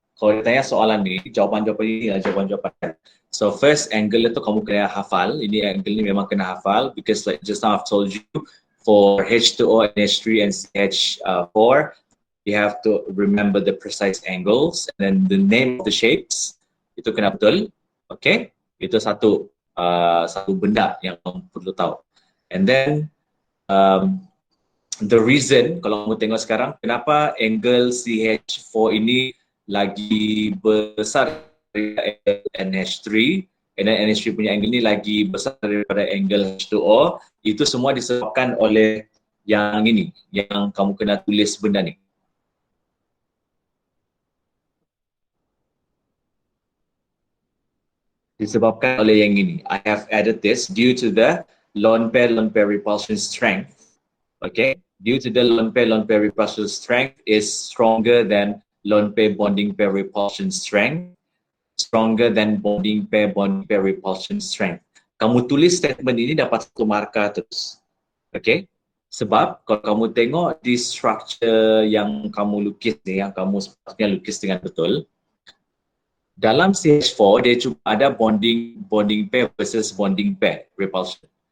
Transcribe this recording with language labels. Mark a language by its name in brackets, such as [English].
[Malay] Kalau ditanya soalan ni, jawapan-jawapan ini adalah jawapan-jawapan. So first angle itu kamu kena hafal. Ini angle ni memang kena hafal [English] because like just now I've told you for H2O and H3 and CH4, you have to remember the precise angles and then the name of the shapes. [Malay] Itu kena betul. Okay? Itu satu benda yang kamu perlu tahu. And then the reason, kalau kamu tengok sekarang, kenapa angle CH4 ini lagi besar daripada NH3, and then NH3 punya angle ni lagi besar daripada angle H2O, itu semua disebabkan oleh yang ini, yang kamu kena tulis benda ni. Disebabkan oleh yang ini. [English] I have added this due to the lone pair repulsion strength. Okay, due to the lone pair repulsion strength is stronger than lone pair bonding pair repulsion strength, stronger than bonding pair repulsion strength. [Malay] Kamu tulis statement ini dapat satu markah terus. Okay, sebab kalau kamu tengok di structure yang kamu lukis ni, yang kamu sepatutnya lukis dengan betul, dalam CH4 dia cuma ada bonding pair versus bonding pair repulsion.